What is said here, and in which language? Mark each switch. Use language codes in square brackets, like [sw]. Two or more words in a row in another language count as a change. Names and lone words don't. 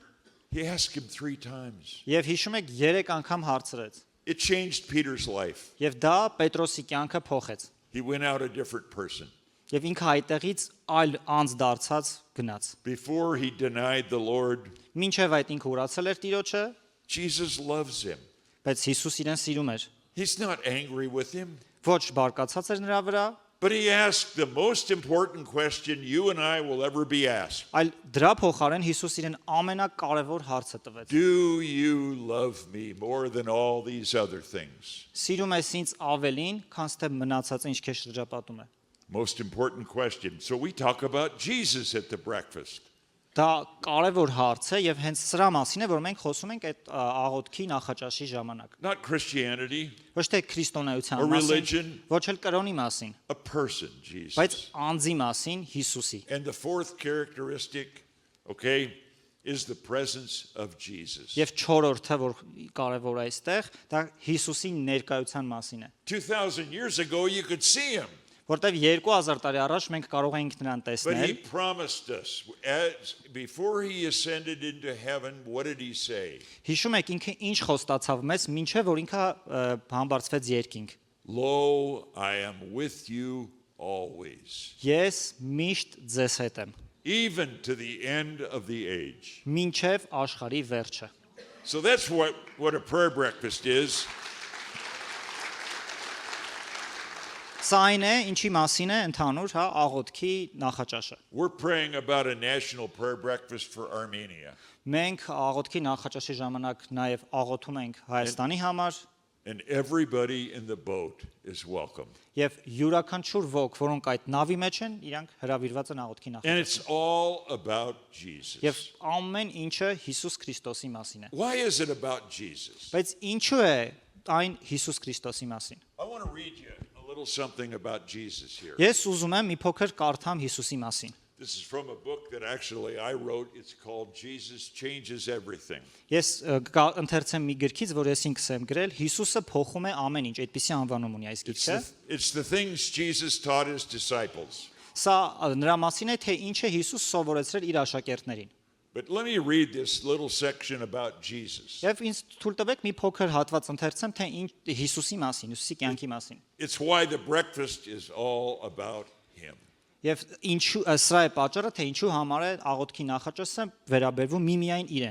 [en] He asked him 3 times. [hy] Եվ հիշում եք 3 անգամ հարցրեց։ [en] It changed Peter's life. [hy] Եվ դա Պետրոսի կյանքը փոխեց։ [en] He went out a different person. [hy] Եվ ինքը այդտեղից այլ անձ դարձած գնաց։ [en] Before he denied the Lord, [hy] Մինչև այդ ինքը ուրացել էր Տիրոջը, [en] Jesus loves him. [hy] բայց Հիսուս իրեն սիրում էր։ [en] He's not angry with him, [hy] Ոչ բարկացած էր նրա վրա, [en] but he asked the most important question you and I will ever be asked. [hy] այլ դրա փոխարեն Հիսուս իրեն ամենակարևոր հարցը տվեց։ [en] Do you love me more than all these other things? [hy] Սիրում ես ինձ ավելին, քան թե մնացածը ինչ քեզ շրջապատում է։ [en] Most important question. So we talk about Jesus at the breakfast. [hy] Դա կարևոր հարց է եւ հենց սրա մասին է, որ մենք խոսում ենք այդ աղոթքի նախաճաշի ժամանակ։ [en] Not Christianity, [hy] Ոչ թե քրիստոնեության [en] or [hy] մասին, [en] religion, [hy] ոչ էլ կրոնի մասին, [en] a person, [hy] բայց [en] Jesus. [hy] անձի մասին Հիսուսի։ [en] And the fourth characteristic, okay, is the presence of Jesus. [hy] Եվ չորրորդը, որ կարևոր է այստեղ, դա Հիսուսի ներկայության մասին է։ [en] 2,000 years ago, you could see him, [hy] Որտեւ 2000 տարի առաջ մենք կարող էինք նրան [en] but he [hy] տեսնել, [en] promised us, before he ascended into heaven, what did he say? [hy] հիշում եք ինքը ինչ խոստացավ մեզ, մինչև որ ինքը համբարձվեց երկինք։ [en] Lo, I am with you always, [hy] Ես միշտ ձեզ հետ եմ, [en] even to the end of the age. [hy] մինչև աշխարհի վերջը։ [en] So that's what a prayer breakfast is. [hy] Սա այն է, ինչի մասին է ընդհանուր, հա, աղոթքի նախաճաշը։ [en] We're praying about a national prayer breakfast for Armenia. [hy] Մենք աղոթքի նախաճաշի ժամանակ նաև աղոթում ենք Հայաստանի համար [en] And everybody in the boat is welcome. [hy] եւ յուրաքանչյուր ոք, որոնք այդ նավի մեջ են, իրանք հրավիրված են աղոթքի [en] And [hy] նախաճաշին։ [en] it's all about Jesus. [hy] Եվ ամեն ինչը Հիսուս Քրիստոսի մասին է։ [en] Why is it about Jesus? [hy] Բայց ինչու է այն Հիսուս Քրիստոսի մասին։ [en] I want to read you a little something about Jesus here. [hy] Ես ուզում եմ մի փոքր կարդամ Հիսուսի մասին։ [en] This is from a book that actually I wrote. It's called Jesus Changes Everything. [hy] Ես ընթերցեմ մի գրքից, որ ես ինքս եմ գրել, Հիսուսը փոխում է ամեն ինչ, այդպիսի անվանում ունի այս [en] It's [hy] գրքը։ [en] it's the things Jesus taught his disciples. [hy] Սա նրա մասին է, թե ինչ է Հիսուս սովորեցրել իր աշակերտներին։ [en] But let me read this little section about Jesus. [hy] Եվ ինձ թույլ տվեք մի փոքր հատված ընթերցեմ, թե ինչ Հիսուսի մասին, Հիսուսի կյանքի մասին։ [en] It's why the breakfast is all about him. [hy] Եվ ինչու սրա է պատճառը, թե ինչու համար է աղոթքի նախաճաշը վերաբերվում միմիայն իրեն։